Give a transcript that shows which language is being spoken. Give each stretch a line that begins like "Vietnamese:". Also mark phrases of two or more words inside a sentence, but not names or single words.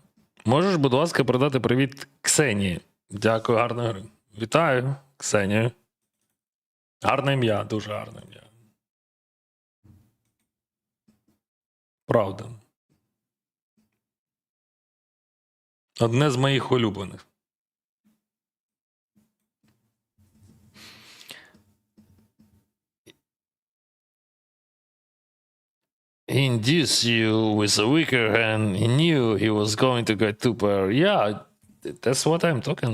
Ukrainian: Можеш, будь ласка, передати привіт Ксенії. Дякую, гарної гри. Вітаю, Ксенію. Гарне ім'я, дуже гарне ім'я. Правда. Одне з моїх улюблених.
English: He induced you with a weaker hand. He knew he was going to get two pair. Yeah, that's what I'm talking.